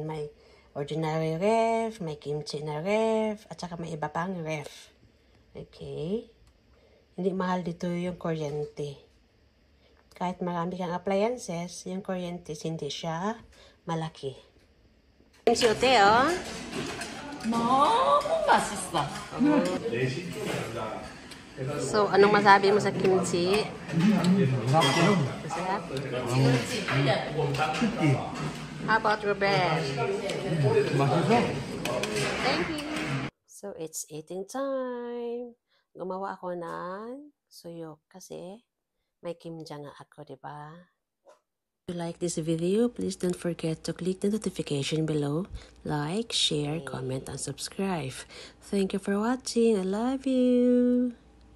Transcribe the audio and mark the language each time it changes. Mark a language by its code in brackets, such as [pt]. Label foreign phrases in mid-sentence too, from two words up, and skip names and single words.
[tl] May ordinary ref, may kimchi na ref, at saka may iba pang ref. Okay? Hindi mahal dito yung kuryente. Kahit marami kang appliances, yung kuryente hindi siya malaki. [ko] Kimchi 어때요? 너무 맛있어. 내 신촌이 아니라 [tl] So, anong masabi mo sa kimchi? Masarap. Masarap? [en] Sticky. How about Ruben? [tl] Masarap. [en] Thank you! So, it's eating time. [tl] Gumawa ako ng suyok kasi may kimja nga ako, diba? [en] If you like this video, please don't forget to click the notification below. Like, share, comment, and subscribe. Thank you for watching. I love you.